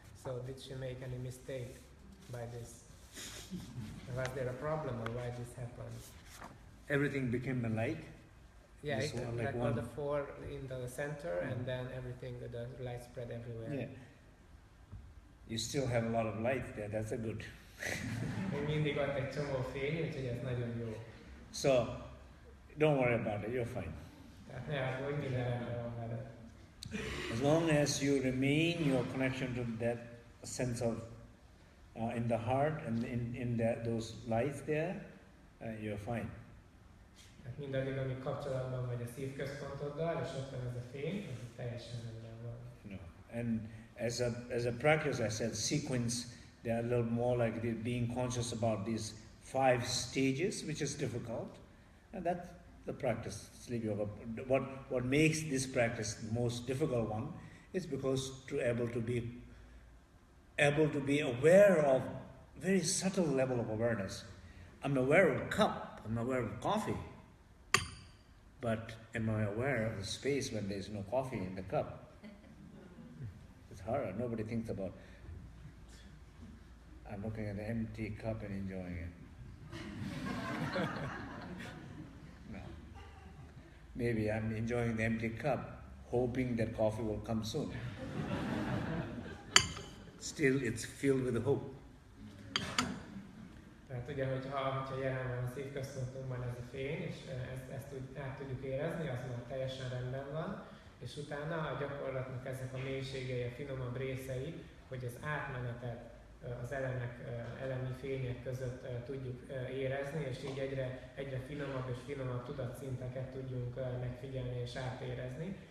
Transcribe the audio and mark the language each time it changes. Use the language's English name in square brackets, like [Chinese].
[English] So did she make any mistake by this? Was there a problem or why this happened? Everything became a light. Yeah, This it, one, like like all one. the four in the center, and then everything, the light spread everywhere. Yeah. You still have a lot of light there. That's a good. [Hungarian] Még mindig ott egy csomó fény, úgyhogy ez nagyon jó. [English] So don't worry about it. You're fine. [Hungarian] Tehát ne aggódj, minden rendben van veled. [English] As long as you remain your connection to that sense of in the heart and in those lights there, you're fine. [Hungarian] Tehát mindaddig, amíg kapcsolatban vagy a szívközpontoddal, és ott van ez a fény, az teljesen rendben van. [English] You know, and as a practice, I said sequence. They're a little more like being conscious about these 5 stages, which is difficult, and that's the practice. Sleep yoga. What makes this practice the most difficult one is because able to be aware of very subtle level of awareness. I'm aware of a cup. I'm aware of coffee. But am I aware of the space when there's no coffee in the cup? It's hard. Nobody thinks about, I'm looking at the empty cup and enjoying it. No. Maybe I'm enjoying the empty cup, hoping that coffee will come soon. Still, it's filled with hope. [Hungarian] Tehát ugye, hogyha jelen van a szívközpontunkban ez a fény, és ezt át tudjuk érezni, az már teljesen rendben van, és utána a gyakorlatnak ezek a mélységei, a finomabb részei, hogy az átmenetet az elemi fények között tudjuk érezni, és így egyre finomabb és finomabb tudatszinteket tudjunk megfigyelni és átérezni.